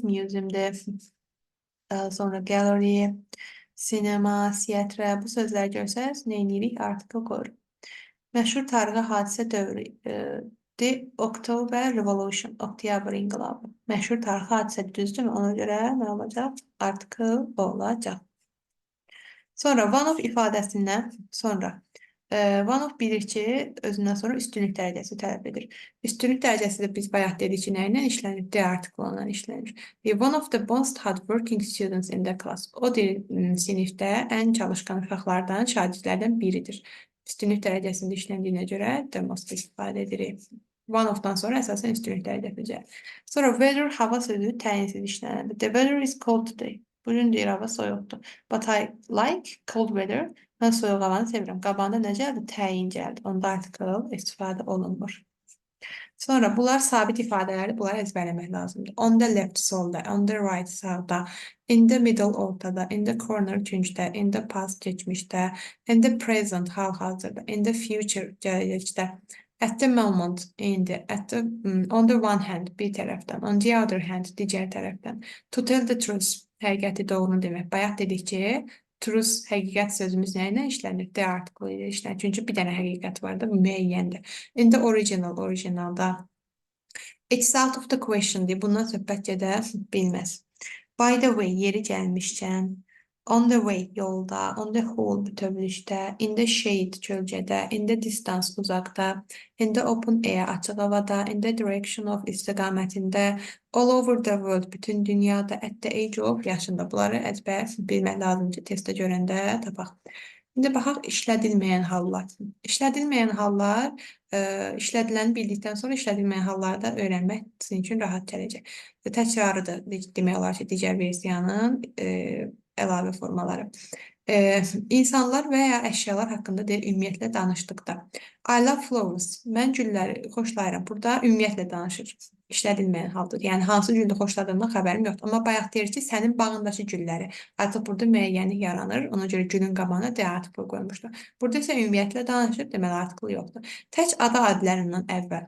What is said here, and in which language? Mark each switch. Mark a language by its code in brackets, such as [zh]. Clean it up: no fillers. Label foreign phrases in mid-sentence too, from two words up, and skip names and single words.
[az] Museumdə, sonra gallery, sinema, teatr. Bu sözləri görsəniz, nə edirik? Artıqlı qoyuruq. Məşhur tarixi hadisə dövrü. The October Revolution, Oktyabr inqilabı. Məşhur tarixi hadisə düzdürmü? Ona görə nə olacaq? Artıqlı olacaq. Sonra [en] one of [az] ifadəsindən sonra [en] one of [az] bilir ki, özündən sonra üstünlük dərəcəsi tələb edir. Üstünlük dərəcəsi də biz bayaq dedik ki, nə ilə işlənir? D artıqlı ilə işlənir. [en] One of the most hardworking students in the class. [az] O sinifdə ən çalışqan uşaqlardan, şagirdlərdən biridir. Üstünlük dərəcəsində işləndiyinə görə [en] the most [az] istifadə edirik. [en] One of- [az] dan sonra əsasən üstünlük dərəcəsi gəlir. Sonra weather, hava sözü təyinsiz işlənəndə. [en] The weather is cold today. [az] Bugün deyir, hava soyuqdur. [en] But I like cold weather. [az] Mən soyuq havanı sevirəm. Qabağında nə gəldi? Təyin gəldi. Onda article istifadə olunmur. Sonra bunlar sabit ifadələrdir. Bunları əzbərləmək lazımdır. [en] On the left, solda. On the right, sağda. In the middle, ortada. In the corner, küncdə. In the past, keçmişdə. In the present, [az] hal-hazırda. [en] In the future, gələcəkdə. At the moment, indi. On the one hand, [az] bir tərəfdən. [en] On the other hand, [az] digər tərəfdən. [en] To tell the truth, [az] həqiqəti doğrunu demək. Bayaq dedik ki, truth, həqiqət sözümüz nə ilə işlənir? D artıqlı ilə işlənir. Çünki bir dənə həqiqət var da, müəyyəndir. [en] In the original, originalda. It's out of the question deyir. [az] Bundan söhbət gedə bilməz. [en] By the way, [az] yeri gəlmişkən. [en] On the way, yolda. On the whole, bütövlükdə. In the shade, kölgədə. In the distance, uzaqda. In the open air, [az] açıq havada. [en] In the direction of, istiqamətində. All over the world, [az] bütün dünyada. [en] At the age of, [az] yaşında. Bunları əzbər bilmək lazımdır. Testdə görəndə tapaq. İndi baxaq işlədilməyən hallar. İşlədilməyən hallar işlədiləni bildikdən sonra işlədilməyən halları da öyrənmək sizin üçün rahat gələcək. Təkrarıdır demək olar ki, digər versiyanın əlavə formaları. İnsanlar və ya əşyalar haqqında deyil, ümumiyyətlə danışdıqda. [en] I love flowers. [az] Mən gülləri xoşlayıram. Burada ümumiyyətlə danışır. İşlədilməyən haldır. Yəni hansı gülü xoşladığımdan xəbərim yoxdur. Amma bayaq deyir ki, sənin bağındakı gülləri. Artıq burada müəyyənlik yaranır. Ona görə gülün qabağına D artiklı qoymuşdur. Burada isə ümumiyyətlə danışır, deməli artiklı yoxdur. Tək ada adlarından əvvəl.